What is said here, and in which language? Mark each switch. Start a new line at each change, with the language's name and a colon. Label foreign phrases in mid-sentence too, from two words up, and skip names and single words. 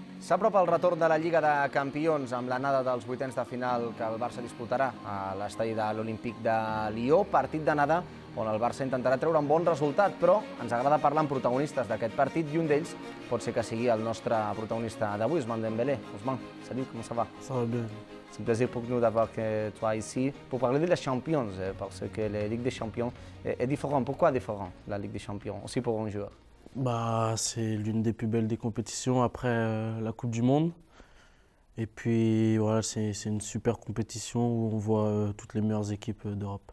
Catalan: S'apropa el retorn de la Lliga de Campions amb l'anada dels vuitens de final que el Barça disputarà a l'estadi de l'Olímpic de Lió, partit d'anada on el Barça intentarà treure un bon resultat, però ens agrada parlar amb protagonistes d'aquest partit i un d'ells pot ser que sigui el nostre protagonista d'avui, Ousmane Dembélé.
French: Ousmane, salut, comment ça va? Ça va bien. C'est un plaisir pour nous d'avoir toi ici pour parler de la Champions, parce que la Ligue des Champions est différente. Pourquoi différent, la Ligue des Champions, aussi pour un joueur? C'est l'une des plus belles des compétitions après la Coupe du Monde. Et puis voilà, c'est une super compétition où on voit toutes les meilleures équipes d'Europe.